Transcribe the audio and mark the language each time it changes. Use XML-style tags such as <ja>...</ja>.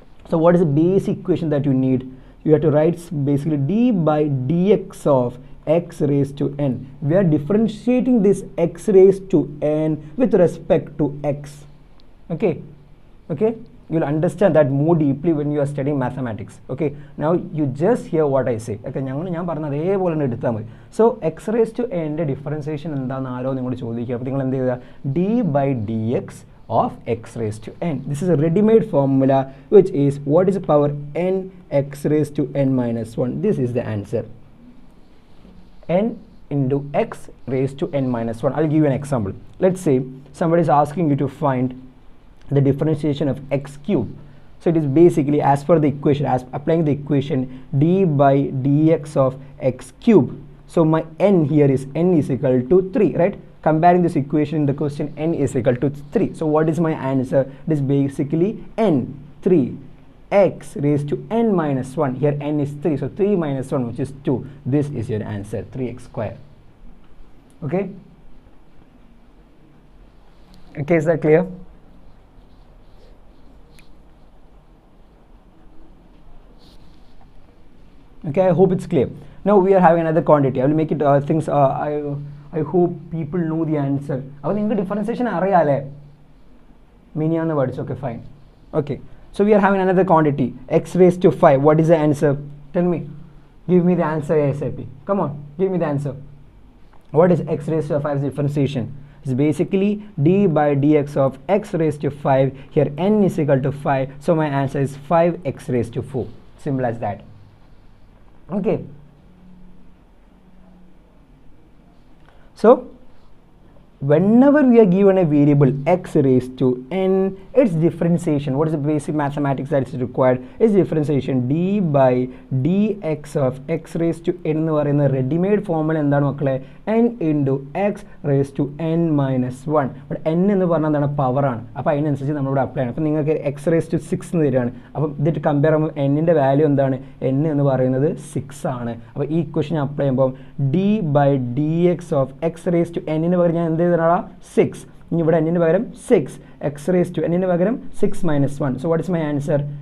<en>So what is the basic equation that you need? You have to write basically d by dx of x raised to n. We are differentiating this x raised to n with respect to x. Okay, you will understand that more deeply when you are studying mathematics. Okay, now you just hear what I say.</en> <ml>Okay, ഞാൻ പറഞ്ഞത് അതേപോലെ തന്നെ എടുത്താൽ മതി.</ml> <en>So x raised to n</en> <ml>ന്റെ differentiation എന്താണെന്ന് ആരോ നിങ്ങളോട് ചോദിക്കുക. അപ്പോൾ നിങ്ങൾ എന്ത് ചെയ്യുക? d by dx of x raised to n.</ml> <en>This is a ready-made formula which is what is the power n x raised to n minus 1. This is the answer. N into x raised to n minus 1. I'll give you an example. Let's say somebody is asking you to find the differentiation of x cube. So it is basically as per the equation, as applying the equation d by dx of x cube. So my n here is n is equal to 3, right? Comparing this equation in the question, n is equal to 3. So what is my answer? It is basically n 3 x raised to n minus 1. Here n is 3, so 3 minus 1 which is 2. This is your answer, 3x square. Okay, is that clear? Okay, I hope it's clear. Now we are having another quantity. I will make it things I hope people know the answer.</en> <ml>അപ്പോൾ നിങ്ങൾക്ക് differentiation അറിയാലേ മിനിയാന്ന് പഠിച്ചു.</ml> <en>Okay, fine. Okay, so we are having another quantity, x raised to 5. What is the answer? Tell me. Give me the answer ASAP. Come on, give me the answer. What is x raised to 5's differentiation? It's basically d by dx of x raised to 5. Here n is equal to 5, so my answer is 5x raised to 4. Simple as that. Okay, so whenever we are given a variable x raised to n, its differentiation, what is the basic mathematics that is required, is differentiation d by dx of x raised to n</en> <ml>എന്ന് പറയുന്ന readymade formula എന്താണ് മക്കളെ?</ml> <en>n into x raised to n minus 1.</en> <ml>ഇവിടെ n എന്ന് പറഞ്ഞാൽ എന്താണ്? പവറാണ്. അപ്പോൾ അതിനനുസരിച്ച് നമ്മളിവിടെ അപ്ലൈ ചെയ്യണം. അപ്പോൾ നിങ്ങൾക്ക് x raised to 6 എന്ന് തരികയാണ്. അപ്പം ഇതിട്ട് കമ്പയർ ചെയ്യുമ്പോൾ n-ൻ്റെ വാല്യൂ എന്താണ്? n എന്ന് പറയുന്നത് 6 ആണ്. അപ്പോൾ ഈ ഇക്വേഷൻ അപ്ലൈ ചെയ്യുമ്പോൾ d by dx of x raised to n ന് പകരം ഞാൻ എന്ത് ചെയ്തടാ? 6. ഇനി ഇവിടെ n-ന് പകരം 6, x raised to n-ന് പകരം 6 minus 1.</ml> <en>So what is my answer?</en>